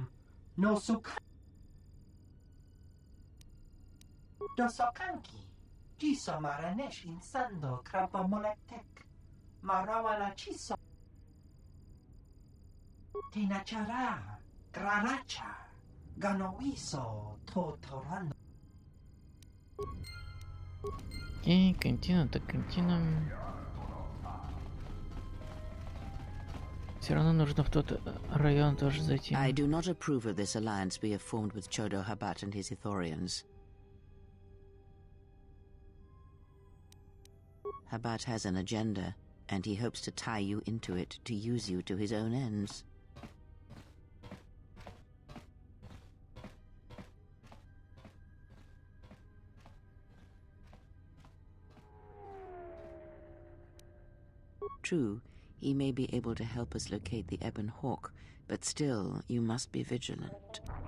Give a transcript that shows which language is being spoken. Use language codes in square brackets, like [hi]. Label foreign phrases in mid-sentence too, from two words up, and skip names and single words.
[ru] No suka. Dosokanki. Jiso maranesh insando krapa molektek. Marawana chiso. Tinachara. Graracha. Ganoiso. Totorano. Окей, континент, так континент. Все равно нужно в тот район тоже зайти. [en] I do not approve of this alliance we have formed with Chodo Habat and his Ithorians. Habat has an agenda, and he hopes to tie you into it to use you to his own ends. True, he may be able to help us locate the Ebon Hawk, but still, you must be vigilant.